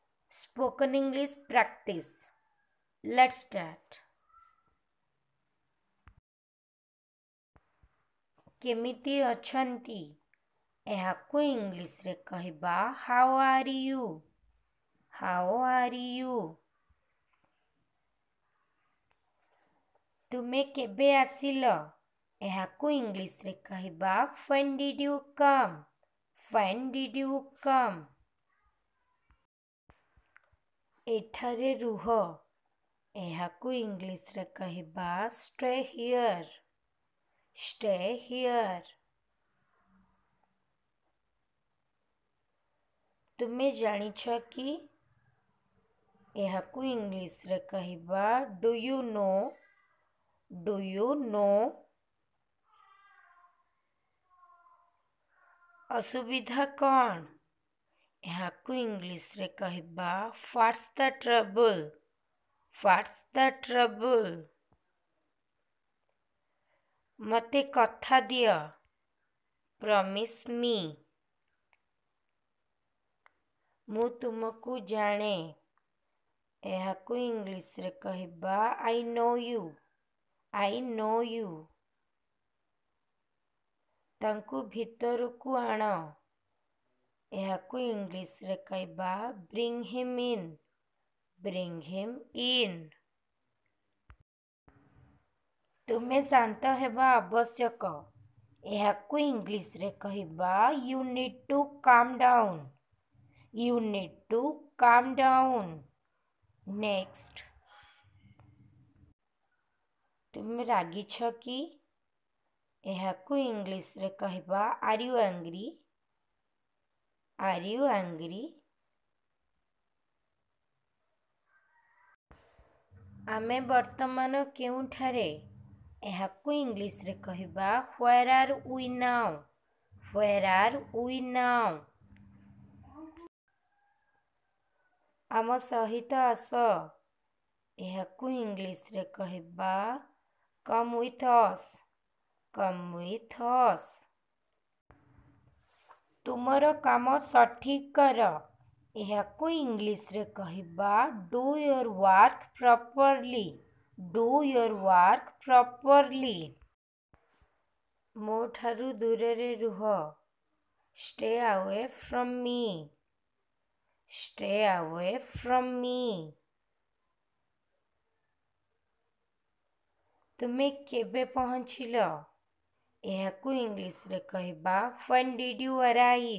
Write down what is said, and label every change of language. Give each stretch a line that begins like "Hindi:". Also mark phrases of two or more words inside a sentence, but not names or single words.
English: Spoken English practice. Let's start.
Odia: କେମିତି ଅଛନ୍ତି? ଏହାକୁ ଇଂଲିଶରେ କହିବା
English: how are you? How are you?
Odia: ତୁମେ କେବେ ଆସିଲ? ଏହାକୁ ଇଂଲିଶରେ କହିବା
English: when did you come? When did you come?
Odia: ଏଠାରେ ରୁହ। ଏହାକୁ ଇଂଲିଶରେ କହିବା
English: stay here. Stay here.
Odia: ତୁମେ ଜାଣିଛ କି? ଏହାକୁ ଇଂଲିଶରେ କହିବା
English: do you know? Do you know?
Odia: ଅସୁବିଧା କ'ଣ? ଏହାକୁ ଇଂଲିଶରେ କହିବା
English: what's the trouble? What's the trouble?
Odia: ମୋତେ କଥା ଦିଅ।
English: Promise me.
Odia: ମୁଁ ତୁମକୁ ଜାଣେ। ଏହାକୁ ଇଂଲିଶରେ କହିବା
English: I know you. I know you.
Odia: ତାଙ୍କୁ ଭିତରକୁ ଆଣ। ଏହାକୁ ଇଂଲିଶରେ କହିବା
English: bring him in. Bring him in.
Odia: ତୁମେ ଶାନ୍ତ ହେବା ଆବଶ୍ୟକ। ଏହାକୁ ଇଂଲିଶରେ କହିବା
English: you need to calm down. You need to calm down. Next.
Odia: ତୁମେ ରାଗିଛ କି? ଏହାକୁ ଇଂଲିଶରେ କହିବା
English: are you angry? Are you angry?
Odia: ଆମେ ବର୍ତ୍ତମାନ କେଉଁଠାରେ? ଏହାକୁ ଇଂଲିଶରେ କହିବା
English: where are we now? Where are we now?
Odia: ଆମ ସହିତ ଆସ। ଏହାକୁ ଇଂଲିଶରେ କହିବା
English: come with us. Come with us.
Odia: ତୁମର କାମ ସଠିକ୍ କର। ଏହାକୁ ଇଂଲିଶରେ କହିବା
English: do your work properly. Do your work properly.
Odia: ମୋ ଠାରୁ ଦୂରରେ ରୁହ।
English: Stay away from me. Stay away from me.
Odia: ତୁମେ କେବେ ପହଞ୍ଚିଲ? ଏହାକୁ ଇଂଲିଶରେ କହିବା
English: when did you arrive?